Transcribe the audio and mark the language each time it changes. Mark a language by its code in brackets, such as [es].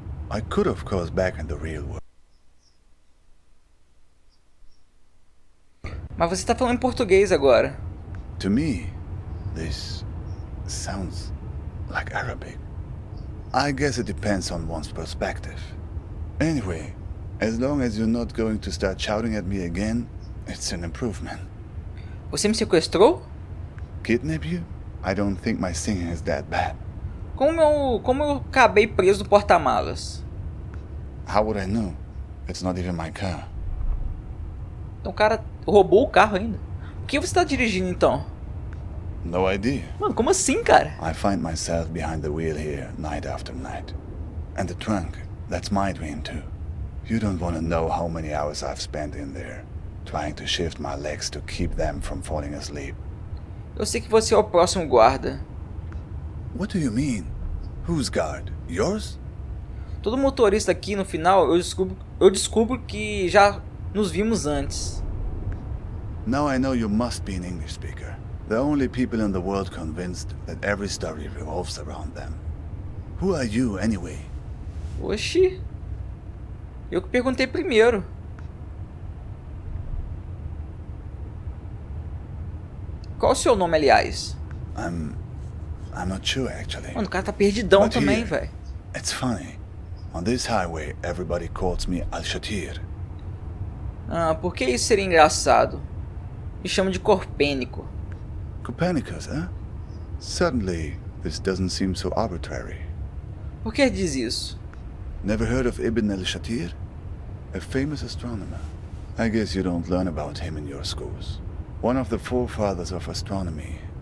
[en] I could of course back in the real world. [pt] Mas você tá falando em português agora. [en] To me, this sounds like Arabic. I guess it depends on one's perspective. Anyway, as long as you're not going to start shouting at me again, it's an improvement. [pt] Você me sequestrou? [en] Kidnap you? I don't think my singing is that bad. [pt] Como eu acabei preso no porta-malas? [en] How would I know? It's not even my car. [pt] Então o cara roubou o carro ainda. Por que você tá dirigindo então? [en] No idea. [pt] Mano, como assim, cara? [en] I find myself behind the wheel here night after night. And the trunk, that's my dream too. You don't want to know how many hours I've spent in there, trying to shift my legs to keep them from falling asleep. [pt] Eu sei que você é o próximo guarda. [en] What do you mean? Whose guard? Yours? [pt] Todo motorista aqui no final eu descubro que já nos vimos antes. [en] Now I know you must be an English speaker. The only people in the world convinced that every story revolves around them. Who are you anyway? [pt] Oxi. Eu que perguntei primeiro. Qual o seu nome, aliás? [en] I'm not sure actually. [pt] Mano, o cara tá perdidão [en] But [pt] também, [en] here, [pt] velho. [en] It's funny. On this highway, everybody calls me Al-Shatir. [pt] Por que isso seria engraçado? Me chamo de Corpênico. [en] Copernicus, huh? Suddenly, this doesn't seem so arbitrary. [pt] Por que diz isso? [en] Never heard of Ibn al-Shatir? A famous astronomer. I guess you don't learn about him in your schools. One of the forefathers of astronomy.